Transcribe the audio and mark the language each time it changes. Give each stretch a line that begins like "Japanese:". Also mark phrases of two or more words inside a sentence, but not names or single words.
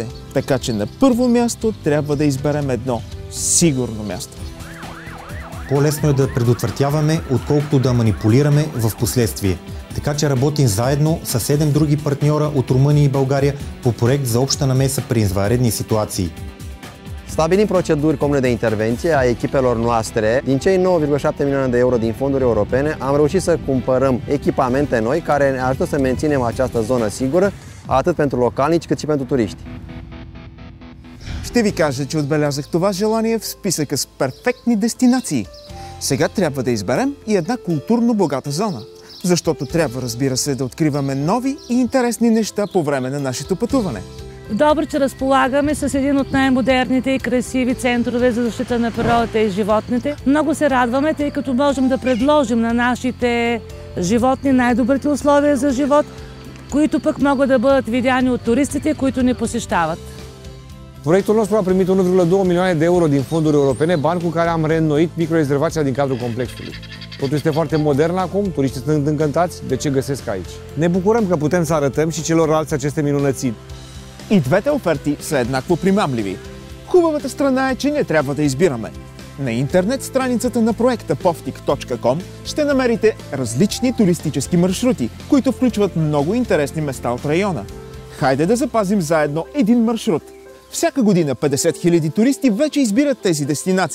Bulgarian: Така че на първо място трябва да изберем едно сигурно място. По-лесно е да предотвратяваме, отколкото да манипулираме в последствие. Така че работим заедно с 7 други партньора от Румъния и България по проект за обща namesă при извънредни situații.
Romanian: Stabilim proceduri comune de intervenție a echipelor noastre. Din cei 9,7 milioane de euro din fonduri europene, am reușit să cumpărăm echipamente noi care ne ajută să menținem această zonă sigură, atât pentru localnici cât și pentru turiști.
Bulgarian: Ще ви кажа, че отбелязах това желание в списъка с перфектни дестинации. Сега трябва да изберем и една културно богата зона. Защото трябва, разбира се, да откриваме нови и интересни неща по време на нашето пътуване. В Добрич разполагаме с един от най-модерните и красиви центрове за защита на природата и животните. Много се радваме, тъй като можем да предложим на нашите животни най-добрите условия за живот, които пък могат да бъдат видяни от туристите, които ни посещават.
Romanian: Proiectul nostru a primit 1,2 milioane de euro din fonduri europene, bani cu care am reînnoit microrezervația din cadrul complexului. Totul este foarte modern acum, turiștii sunt încântați de ce găsesc aici. Ne bucurăm că putem să arătăm și celorlalți aceste minunățiri.
Bulgarian: И двете оферти са еднакво примамливи. Хубавата страна е, че не трябва да избираме. На интернет страницата на проекта povtik.com ще намерите различни туристически маршрути, които включват много интересни места от района. Хайде да запазим заедно един маршрут. Всяка година 50 000 туристи вече избират тези дестинации.